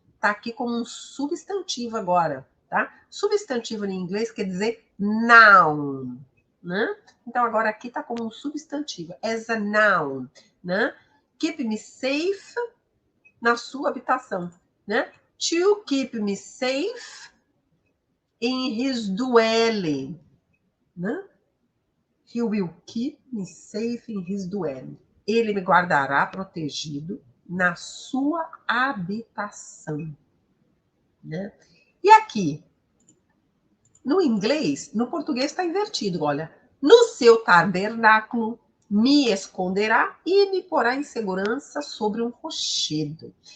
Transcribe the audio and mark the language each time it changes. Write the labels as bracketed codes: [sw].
[pt] Está aqui como um substantivo agora, tá? Substantivo em inglês quer dizer noun, né? Então agora aqui está como um substantivo, as a noun, né? Keep me safe na sua habitação, né? [en] To keep me safe in his dwelling, né? He will keep me safe in his dwelling. [pt] Ele me guardará protegido na sua habitação. Né? E aqui, no inglês, no português está invertido, olha. No seu tabernáculo me esconderá e me porá em segurança sobre um rochedo.